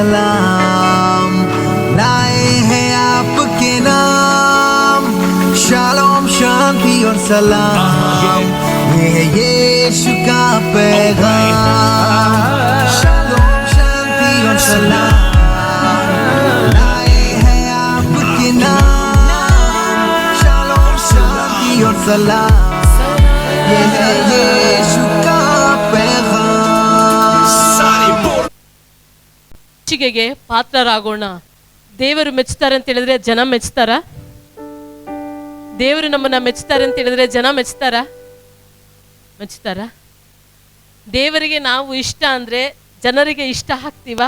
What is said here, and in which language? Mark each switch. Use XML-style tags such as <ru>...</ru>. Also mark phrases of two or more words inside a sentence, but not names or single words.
<hi>सलाम लाए हैं आपके नाम, शालोम शांति और सलाम, ये है यीशु का पैगाम। शालोम शांति और सलाम लाए हैं आपके नाम, शालोम शांति और सलाम, ये है यीशु का पैगाम।</hi> <kn>ಮೆಚ್ಚುಗೆಗೆ ಪಾತ್ರರಾಗೋಣ. ದೇವರು ಮೆಚ್ಚುತ್ತಾರೆ ಅಂತ ಹೇಳಿದ್ರೆ ಜನ ಮೆಚ್ಚುತ್ತಾರ? ದೇವರು ನಮ್ಮನ್ನ ಮೆಚ್ಚುತ್ತಾರೆ ಅಂತ ಹೇಳಿದ್ರೆ ಜನ ಮೆಚ್ಚುತ್ತಾರ? ದೇವರಿಗೆ ನಾವು ಇಷ್ಟ ಅಂದ್ರೆ ಜನರಿಗೆ ಇಷ್ಟ ಆಗ್ತೀವ?</kn>